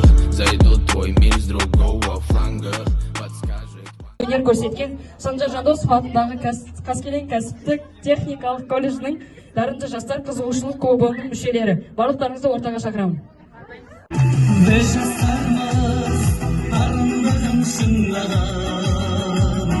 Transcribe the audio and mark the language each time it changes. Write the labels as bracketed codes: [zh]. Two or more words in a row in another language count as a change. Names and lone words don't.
[ru] Зайду в твой мир с другого фланга. Подскажет [kk] Өнер көрсеткен Санжар Жандосов атындағы Қаскелең кәсіптік техникалық колледжінің дарынды жастар қызығушылық клубының мүшелері. Барлықтарыңызды ортаға шақырамын. Біз жастармыз, армандығын шыңдаған.